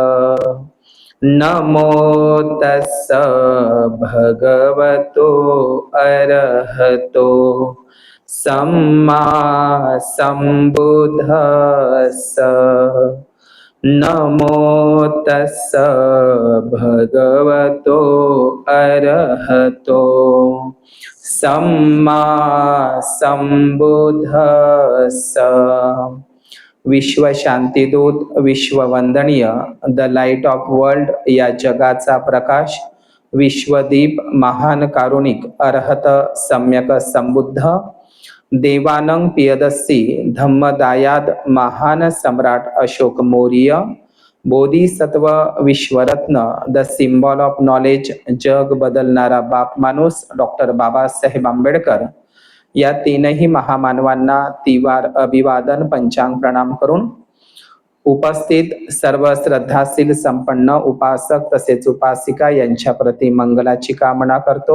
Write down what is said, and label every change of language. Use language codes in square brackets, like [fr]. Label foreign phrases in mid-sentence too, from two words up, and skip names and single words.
[pi] नमो तस्स भगवतो अरहतो सम्मा संबुद्धस्स। नमो तस्स भगवतो अरहतो सम्मा संबुद्धस्स। [mr] विश्व शांतीदूत, विश्ववंदनीय, [en] The Light of World [mr] या जगाचा प्रकाश, विश्वदीप, महान कारुणिक, अरहत, सम्यक संबुद्ध, देवानंग पियदस्सी, धम्मदायाद, महान सम्राट अशोक मौर्य, बोधिसत्व, विश्वरत्न, [en] The Symbol of Knowledge, [mr] जग बदलणारा बाप माणूस, डॉक्टर बाबासाहेब आंबेडकर या तीनही महामानवांना तिवार अभिवादन पंचांग प्रणाम करून उपस्थित सर्व श्रद्धाशील संपन्न उपासक तसेच उपासिका यांच्या प्रती मंगलाची कामना करतो।